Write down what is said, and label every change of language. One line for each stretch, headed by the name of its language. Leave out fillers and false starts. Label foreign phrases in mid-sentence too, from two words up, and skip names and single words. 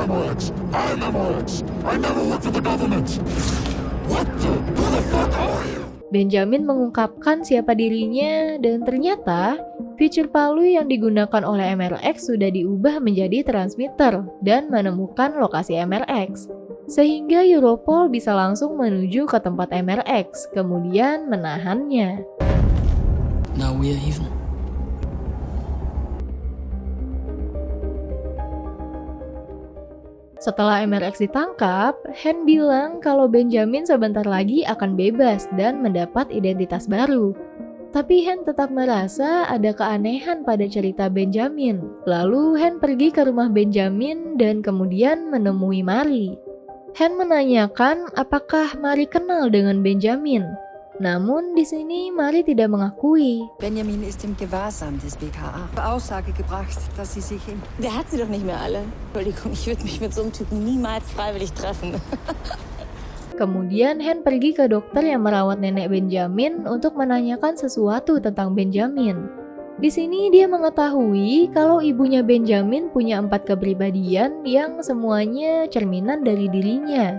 Indonesian: Benjamin mengungkapkan siapa dirinya dan ternyata fitur palu yang digunakan oleh MRX sudah diubah menjadi transmitter dan menemukan lokasi MRX. Sehingga Europol bisa langsung menuju ke tempat MRX, kemudian menahannya.
English: Now we are even.
Indonesian: Setelah MRX ditangkap, Han bilang kalau Benjamin sebentar lagi akan bebas dan mendapat identitas baru. Tapi Han tetap merasa ada keanehan pada cerita Benjamin. Lalu Han pergi ke rumah Benjamin dan kemudian menemui Mari. Han menanyakan apakah Mari kenal dengan Benjamin. Namun di sini Mari tidak mengakui.
German: Benjamin ist im Gewahrsam des BKA. Aussage gebracht, dass sie sich Der hat sie doch nicht mehr alle. Entschuldigung, ich würde mich mit so einem Typen niemals freiwillig treffen.
Indonesian: Kemudian Han pergi ke dokter yang merawat nenek Benjamin untuk menanyakan sesuatu tentang Benjamin. Di sini dia mengetahui kalau ibunya Benjamin punya 4 kepribadian yang semuanya cerminan dari dirinya.